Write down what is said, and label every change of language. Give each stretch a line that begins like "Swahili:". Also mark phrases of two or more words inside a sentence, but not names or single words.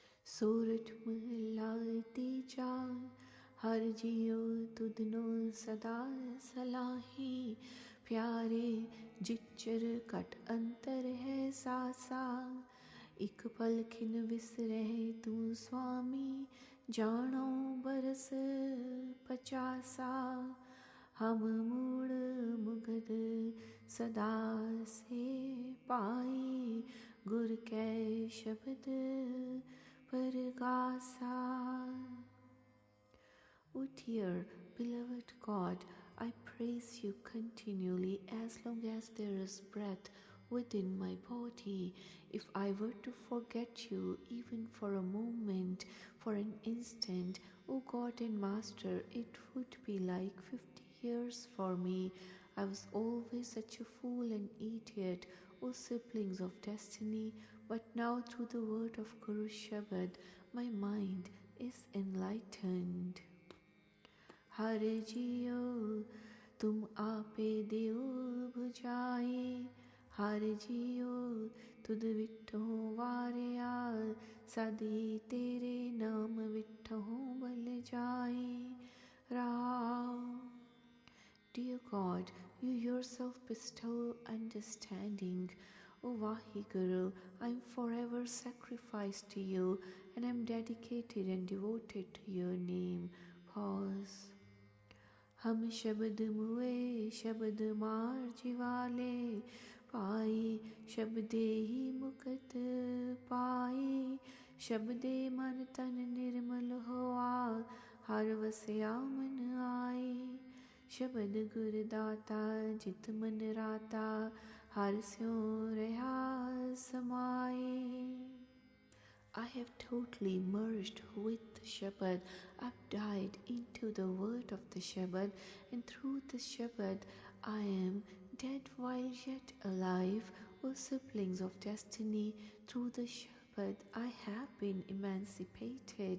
Punjabi: ਸੋਰਠਿ ਮਹਲਾ ਤੀਜਾ ਹਰਿ ਜੀਉ ਤੁਧਨੋ ਸਦਾ ਸਾਲਾਹੀ ਪਿਆਰੇ ਜਿਚਰੁ ਕਟ ਅੰਤਰਿ ਹੈ ਸਾਸਾ ਇਕ ਪਲ ਖਿਨ ਵਿਸਰੇ ਤੂ ਸੁਆਮੀ ਜਾਨੋ ਬਰਸ ਪਚਾਸਾ ਹਮ ਮੂੜ ਮੁਗਧ ਸਦਾ ਸੇ ਪਾਈ ਗੁਰ ਕੈ ਸਬਦਿ ਪਰਗਾਸਾ.
English: O dear beloved God, I praise you continually as long as there is breath within my body. If I were to forget you even for a moment, for an instant, O God and Master, it would be like 50 years for me. I was always such a fool and idiot, O siblings of destiny, but now through the word of Guru Shabad, my mind is enlightened.
Punjabi: ਹਰਿ ਜੀਉ ਤੁਮ ਆਪੇ ਦੇਓ ਬੁਝਾਏ ਹਰਿ ਜੀਉ ਤੁਧ ਵਿਟੋ ਵਾਰਿਆ ਸਦੀ ਤੇਰੇ ਨਾਮ ਵਿਟੋ ਬਲਿ ਜਾਏ ਰਾਵ.
English: Dear God, you yourself bestow understanding. O Vaheguru, I am forever sacrificed to you and I am dedicated and devoted to your name. Pause.
Punjabi: ਹਮ ਸਬਦਿ ਮੁਏ ਸਬਦਿ ਮਾਰਿ ਜੀਵਾਲੇ ਪਾਈ ਸਬਦੇ ਹੀ ਮੁਕਤਿ ਪਾਈ ਸਬਦੇ ਮਨੁ ਤਨੁ ਨਿਰਮਲੁ ਹੋਆ ਹਰਿ ਵਸਿਆ ਮਨਿ ਆਏ ਸਬਦੁ ਗੁਰਦਾਤਾ ਜਿਤੁ ਮਨੁ ਰਾਤਾ ਹਰਿ ਸਿਉ ਰਹਾ ਸਮਾਏ.
English: I have totally merged with the Shabad. I've died into the word of the Shabad, and through the Shabad I am dead while yet alive. O siblings of destiny, through the Shabad I have been emancipated.